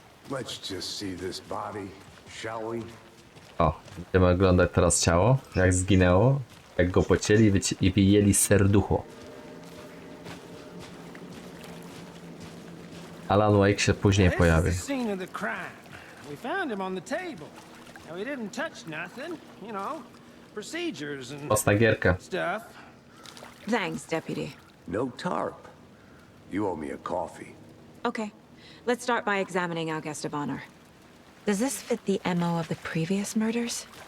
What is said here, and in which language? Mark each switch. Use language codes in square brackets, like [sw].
[en] Let's just see this body, shall we? [pl] O, będziemy oglądać teraz ciało, jak zginęło, jak go pocięli i wyjęli serducho. Alan Wake się później pojawi. [en] This is the scene of the crime. We found him on the table. Now, we didn't touch nothing, you know, procedures and [pl] Mocna gierka. [en] stuff. Thanks, Deputy. No tarp. You owe me a coffee. Okay, let's start by examining our guest of honor. Does this fit the MO of the previous murders?